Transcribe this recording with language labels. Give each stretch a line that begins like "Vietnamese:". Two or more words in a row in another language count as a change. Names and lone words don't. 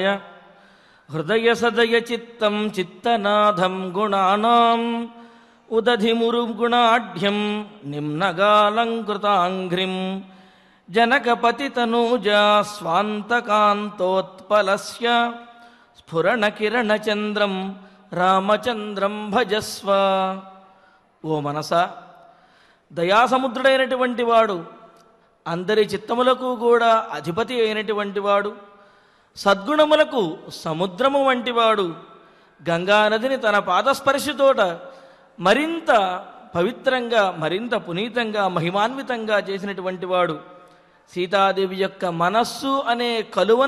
Sanskrit: हृदय सदय चित्तं चित्तनाथं गुणानां उदधिमुरुगुणाढ्यं निम्नगालंकृतांघ्रिं जनकपतितनूजा स्वान्तकान्तोत्पलस्य स्फुरणकिरणचन्द्रं रामचन्द्रं भजस्व।
Telugu: ఓ మనసా, దయాసముద్రుడైనటువంటి వాడు, అందరి చిత్తములకు కూడా అధిపతి అయినటువంటి వాడు, సద్గుణములకు సముద్రము వంటివాడు, గంగానదిని తన పాదస్పర్శతోట మరింత పవిత్రంగా, మరింత పునీతంగా, మహిమాన్వితంగా చేసినటువంటి వాడు, సీతాదేవి యొక్క మనస్సు అనే కలువను